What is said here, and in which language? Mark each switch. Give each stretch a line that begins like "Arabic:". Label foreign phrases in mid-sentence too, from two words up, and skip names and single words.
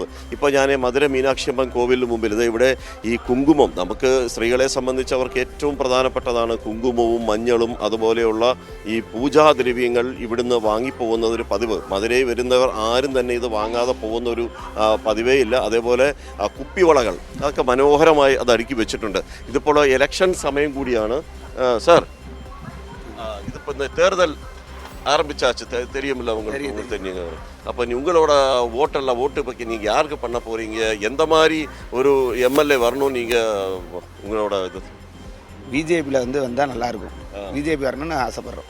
Malayalam: ഇപ്പോൾ ഞാൻ മധുര മീനാക്ഷി അമ്മൻ കോവിലിന് മുമ്പിൽ ഇവിടെ ഈ കുങ്കുമം, നമുക്ക് സ്ത്രീകളെ സംബന്ധിച്ചവർക്ക് ഏറ്റവും പ്രധാനപ്പെട്ടതാണ് കുങ്കുമവും മഞ്ഞളും അതുപോലെയുള്ള ഈ പൂജാദ്രവ്യങ്ങൾ ഇവിടുന്ന് വാങ്ങിപ്പോകുന്നതൊരു പതിവ്. മധുരയിൽ വരുന്നവർ ആരും തന്നെ ഇത് വാങ്ങാതെ പോകുന്നൊരു പതിവേ ഇല്ല. അതേപോലെ കുപ്പിവളകൾ അതൊക്കെ മനോഹരമായി അത് അടുക്കി വെച്ചിട്ടുണ്ട്. ഇതിപ്പോൾ എലക്ഷൻ സമയം കൂടിയാണ്.
Tamil: சார், ഇതിപ്പോൾ இந்த தேர்தல் ஆரம்பிச்சாச்சு, தெரியுமில்ல உங்களுக்கு தெரியுங்க. அப்போ உங்களோட ஓட்டு பற்றி நீங்கள் யாருக்கு பண்ண போகிறீங்க? எந்த மாதிரி ஒரு MLA வரணும் நீங்கள் உங்களோட இது? பிஜேபியில் வந்தால் நல்லாயிருக்கும். பிஜேபி வரணும்னு ஆசைப்பட்றோம்.